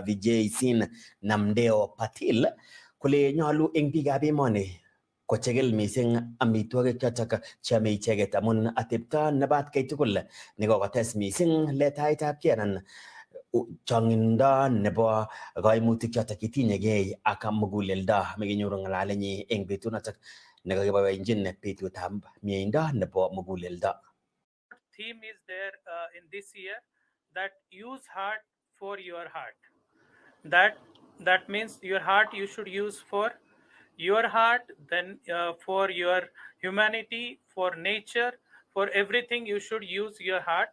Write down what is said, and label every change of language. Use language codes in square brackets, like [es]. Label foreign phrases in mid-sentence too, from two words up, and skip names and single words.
[kln] Vijay Sin Namdeo Patil kole nyolu eng biikab emoni kochegel missing amitwogik chotok cheame icheket amun atepto nebo atkai tugul nekokotes missing letaetabkei anan chong'indo nebo kaimutik chotok chetinyegei ak muguleldo mekenyoru ng'alalenyi eng betut notok nekakiboiboenjin betutab mieindo nebo muguleldo. [en] Theme is there in this year, that use heart for your heart. That means your heart you should use for your heart, then for your humanity, for nature, for everything you should use your heart.